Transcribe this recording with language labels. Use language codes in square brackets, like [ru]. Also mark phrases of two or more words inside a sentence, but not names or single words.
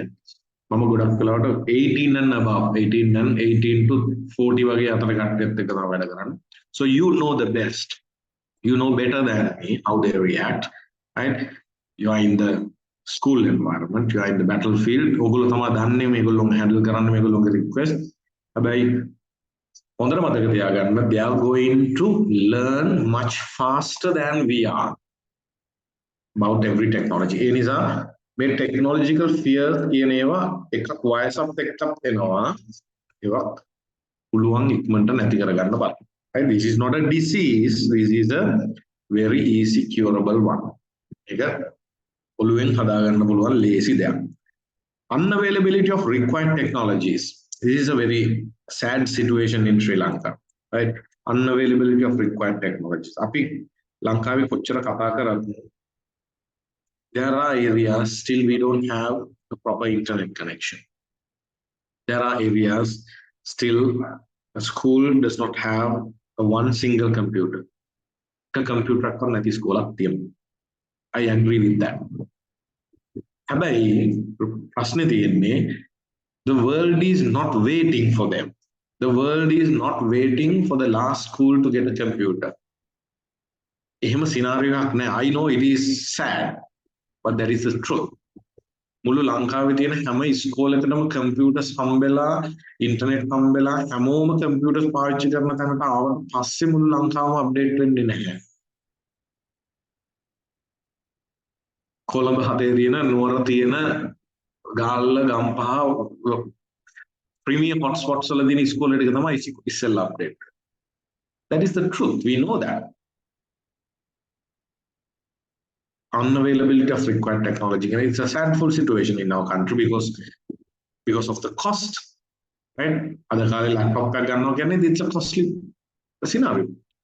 [si] මම ගොඩක් වෙලාවට 18 [en] and above [si] 18 to 40 වගේ අතර කට්ටියත් එක්ක තමයි වැඩ කරන්නේ. [en] So you know the best. You know better than me how they react. Right? You are in the school environment, you are in the battlefield. [si] ඔගොල්ලෝ තමයි දන්නේ මේගොල්ලෝ handle කරන්න මේගොල්ලෝගේ [en] request. [si] හැබැයි හොඳට මතක තියාගන්න [en] they are going to learn much faster than we are about every technology. [si] ඒ නිසා මේ [en] technological fear [si] කියන ඒවා එකක් වයසත් එක්කත් එනවා. ඒවා පුළුවන් ඉක්මනට නැති කරගන්න බලන්න. [en] Right? This is not a disease. This is a very easy curable one. [si] ඒක ඔළුවෙන් හදාගන්න පුළුවන් ලේසි දෙයක්. [en] Unavailability of required technologies. This is a very sad situation in Sri Lanka. Right? Unavailability of required technologies. [si] අපි ලංකාවේ කොච්චර කතා කරත් [en] there are areas still we don't have a proper internet connection. There are areas still a school does not have a one single computer. A computer [si] එකක් නැති ස්කෝලක් තියෙනවා. [en] I agree with that. [si] හැබැයි ප්‍රශ්නේ තියෙන්නේ [en] the world is not waiting for them. The world is not waiting for the last school to get a computer. [si] එහෙම scenario එකක් නෑ. [en] I know it is sad, but that is the truth. [si] මුළු ලංකාවේ තියෙන හැම ඉස්කෝලේකටම කම්පියුටර්ස් හම්බෙලා ඉන්ටර්නෙට් හම්බෙලා හැමෝම කම්පියුටර්ස් පාවිච්චි කරන තැනට ආවට පස්සේ මුළු ලංකාවම අප්ඩේට් වෙන්නේ නැහැ. කොළඹ හතේ තියෙන නුවර තියෙන ගාල්ල ගම්පහ [en] premium hotspots [si] වල තියෙන ඉස්කෝල ටික තමයි ඉස්සෙල්ලා අප්ඩේට්. [en] That is the truth. We know that. Unavailability of required technology. And it's a sadful situation in our country because of the cost. Right? Other laptop it's a costly scenario.